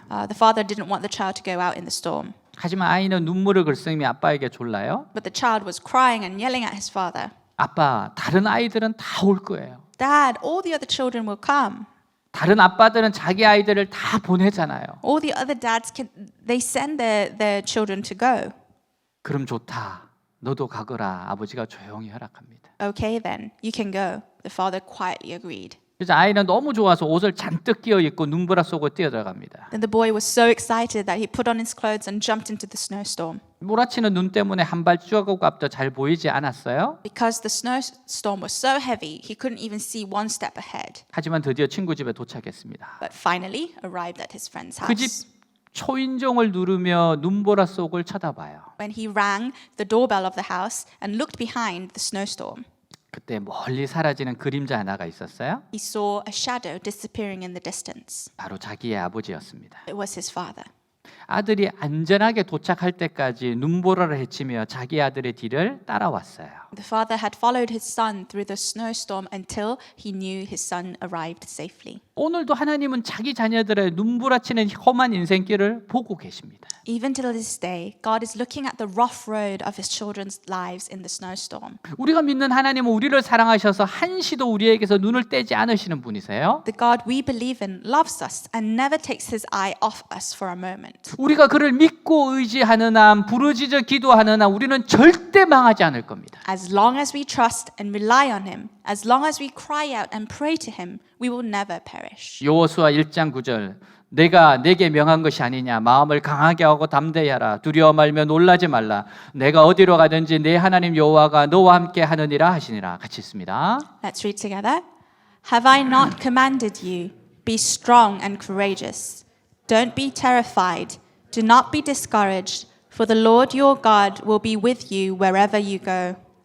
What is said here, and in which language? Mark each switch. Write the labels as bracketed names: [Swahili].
[English] The father didn't want the child to go out in the storm. [Korean] 하지만 아이는 눈물을 글썽이며 아빠에게 졸라요. [English] But the child was crying and yelling at his father. [Korean] 아빠, 다른 아이들은 다 올 거예요. [English] Dad, all the other children will come. [Korean] 다른 아빠들은 자기 아이들을 다 보내잖아요. [English] All the other dads they send their children to go. [Korean] 그럼 좋다. 너도 가거라. 아버지가 조용히 허락합니다. [English] Okay then, you can go. The father quietly agreed. [Korean] 그래서 아이는 너무 좋아서 옷을 잔뜩 끼어 입고 눈보라 속으로 뛰어들어갑니다. [English] Then the boy was so excited that he put on his clothes and jumped into the snowstorm. [Korean] 몰아치는 눈 때문에 한 발자국 앞도 잘 보이지 않았어요. [English] Because the snowstorm was so heavy, he couldn't even see one step ahead. [Korean] 하지만 드디어 친구 집에 도착했습니다. [English] But finally arrived at his friend's [Korean] 그 집 [English] house. [Korean] 초인종을 누르며 눈보라 속을 쳐다봐요. [English] When he rang the doorbell of the house and looked behind the snowstorm, [Korean] 그때 멀리 사라지는 그림자 하나가 있었어요. [English] he saw a shadow disappearing in the distance. [Korean] 바로 자기의 아버지였습니다. [English] It was his father. [Korean] 아들이 안전하게 도착할 때까지 눈보라를 헤치며 자기 아들의 뒤를 따라왔어요. [English] The father had followed his son through the snowstorm until he knew his son arrived safely. [Korean] 오늘도 하나님은 자기 자녀들의 눈부라치는 험한 인생길을 보고 계십니다. [English] Even till this day, God is looking at the rough road of his children's lives in the snowstorm. [Korean] 우리가 믿는 하나님은 우리를 사랑하셔서 한시도 우리에게서 눈을 떼지 않으시는 분이세요. [English] The God we believe in loves us and never takes his eye off us for a moment. [Korean] 우리가 그를 믿고 의지하는 한, 부르짖어 기도하는 한 우리는 절대 망하지 않을 겁니다. [English] As long as we trust and rely on him, as long as we cry out and pray to him, we will never perish. [Korean] 여호수아 1장 9절 내가 내게 명한 것이 아니냐. 마음을 강하게 하고 담대히 하라. 두려워 말며 놀라지 말라. 내가 어디로 가든지 내 하나님 여호와가 너와 함께 하느니라 하시니라. 같이 있습니다. [English] Let's read together. Have I not commanded you? Be strong and courageous. Don't be terrified. Do not be discouraged, for the Lord your God will be with you wherever you go.